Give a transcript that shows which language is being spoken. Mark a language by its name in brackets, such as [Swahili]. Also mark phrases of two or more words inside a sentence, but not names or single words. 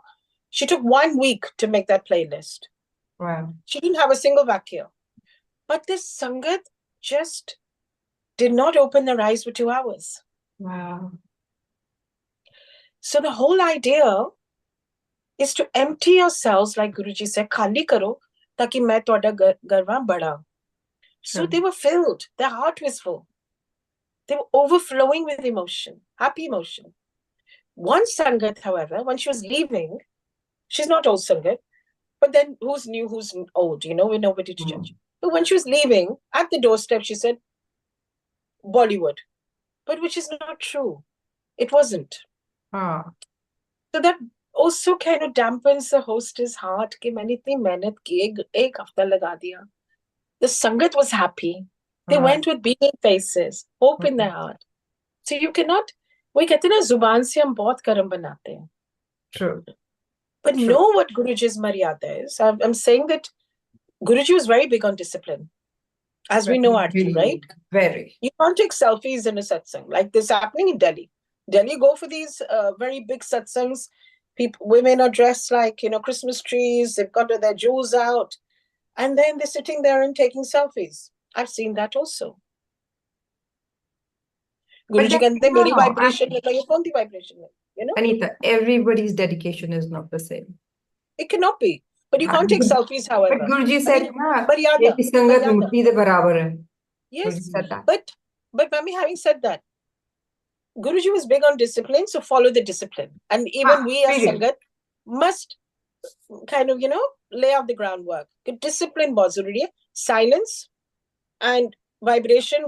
[English] She took 1 week to make that playlist. Wow. She didn't have a single Vakya. But this Sangat just did not open their eyes for 2 hours. Wow. So the whole idea is to empty yourselves, like Guruji said, [Hindi] khali karo, taki main toda garva bada. [English] So they were filled. Their heart was full. They were overflowing with emotion, happy emotion. One Sangat, however, when she was leaving, she's not old Sangat, but then who's new, who's old, we're nobody to judge. But when she was leaving, at the doorstep, she said, Bollywood. But which is not true. It wasn't. So that also kind of dampens the hostess' heart. [Hindi] Ki maine itni mehnat ki, ek hafta laga diya. [English] The Sangat was happy. They went with beaming faces, hope in their heart. So you cannot, [Hindi] we kehte na, zuban se hum bahut karam banate hain. [English] True. But know what Guruji's maryada is. I'm saying that Guruji was very big on discipline. As we know, Aarti, right? Very. You can't take selfies in a satsang. Like this happening in Delhi. Delhi go for these very big satsangs. Women are dressed like, Christmas trees. They've got their jewels out. And then they're sitting there and taking selfies. I've seen that also. [Hindi] गुरुजी कहते हैं मेरी [English] no, [Hindi] वाइब्रेशन में ये कौन सी वाइब्रेशन है, [English] you know? Anita, everybody's dedication is not the same. It cannot be. But you can't take selfies, But however. Guruji said, [Hindi] na, Maryada. [Punjabi] "Eki sangat Maryada. murti de barabar hai." [English] Yes. Guruji said that. But Mami, having said that, Guruji was big on discipline, so follow the discipline. And even we as period. Sangat must kind of, you know, lay out the groundwork. Discipline was already silence and vibration.